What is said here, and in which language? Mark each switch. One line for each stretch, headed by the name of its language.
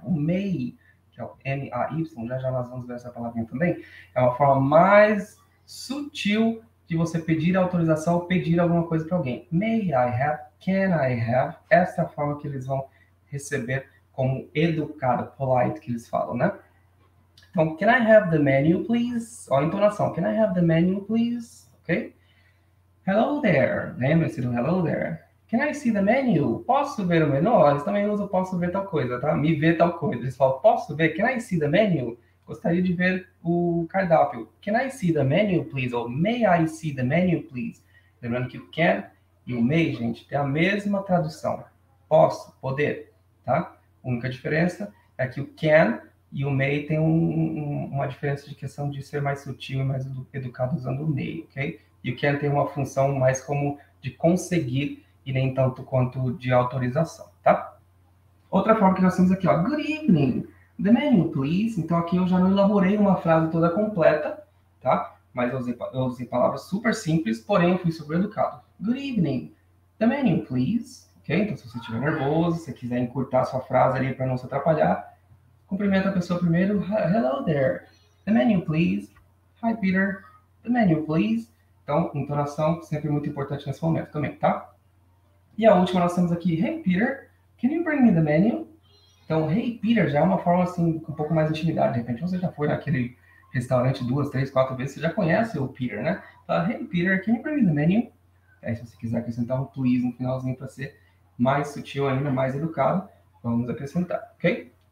Portuguese: O may, que é o M-A-Y, já nós vamos ver essa palavrinha também, é uma forma mais sutil de você pedir autorização ou pedir alguma coisa para alguém.
English: May I have, can I have,
Portuguese: essa é a forma que eles vão receber como educado, polite, que eles falam, né?
English: Então, can I have the menu, please?
Portuguese: Ó, a entonação,
English: can I have the menu, please? Ok? Hello there.
Portuguese: Lembre-se do
English: hello there. Can I see the menu?
Portuguese: Posso ver o menu? Eles também usam posso ver tal coisa, tá? Me ver tal coisa. Eles falam, posso ver?
English: Can I see the menu?
Portuguese: Gostaria de ver o cardápio.
English: Can I see the menu, please? Ou may I see the menu, please?
Portuguese: Lembrando que o can e o may, gente, tem a mesma tradução. Posso, poder, tá? A única diferença é que o can E o may tem uma diferença de questão de ser mais sutil e mais educado usando o may, ok? E o can tem uma função mais como de conseguir e nem tanto quanto de autorização, tá? Outra forma que nós temos aqui, ó,
English: good evening, the menu, please.
Portuguese: Então aqui eu já não elaborei uma frase toda completa, tá? Mas eu usei palavras super simples, porém eu fui super educado.
English: Good evening, the menu, please. Ok?
Portuguese: Então se você estiver nervoso, se você quiser encurtar a sua frase ali para não se atrapalhar, cumprimenta a pessoa primeiro.
English: Hello there, the menu, please. Hi, Peter, the menu, please.
Portuguese: Então, entonação sempre muito importante nesse momento também, tá? E a última nós temos aqui,
English: hey, Peter, can you bring me the menu?
Portuguese: Então, hey, Peter, já é uma forma, assim, com um pouco mais de intimidade. De repente, você já foi naquele restaurante 2, 3, 4 vezes, você já conhece o Peter, né? Fala,
English: hey, Peter, can you bring me the menu?
Portuguese: Aí, se você quiser acrescentar um please no finalzinho para ser mais sutil ainda, mais educado, vamos acrescentar, ok?